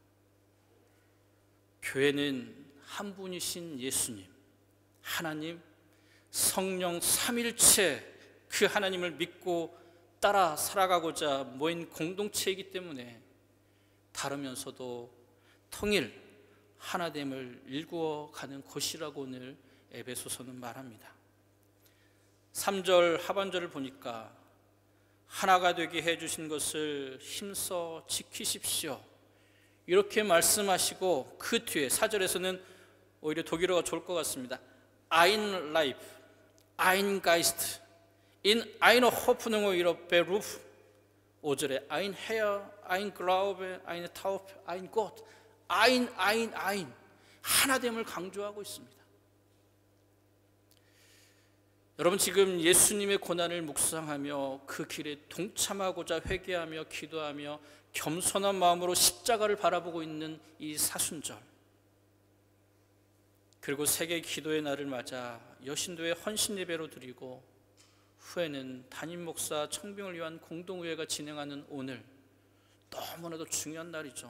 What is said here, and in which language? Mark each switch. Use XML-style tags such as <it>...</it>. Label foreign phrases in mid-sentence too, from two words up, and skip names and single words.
<ko>교회는 한 분이신 예수님, 하나님, 성령 삼일체 그 하나님을 믿고 따라 살아가고자 모인 공동체이기 때문에 다르면서도 통일, 하나됨을 일구어가는 곳이라고 오늘 에베소서는 말합니다. 3절 하반절을 보니까 하나가 되게 해주신 것을 힘써 지키십시오 이렇게 말씀하시고 그 뒤에 4절에서는 오히려 독일어가 좋을 것 같습니다.</ko> <de>Ein Leib, ein Geist, in einer Hoffnung ihrer Beruf. 5절에 ein Herr, ein Glaube, eine Taufe, ein Gott. ein.</de> <ko>하나됨을 강조하고 있습니다. 여러분 지금 예수님의 고난을 묵상하며 그 길에 동참하고자 회개하며 기도하며 겸손한 마음으로 십자가를 바라보고 있는 이 사순절, 그리고 세계 기도의 날을 맞아 여신도의 헌신 예배로 드리고 후에는 담임 목사 청빙을 위한 공동의회가 진행하는 오늘, 너무나도 중요한 날이죠.</ko>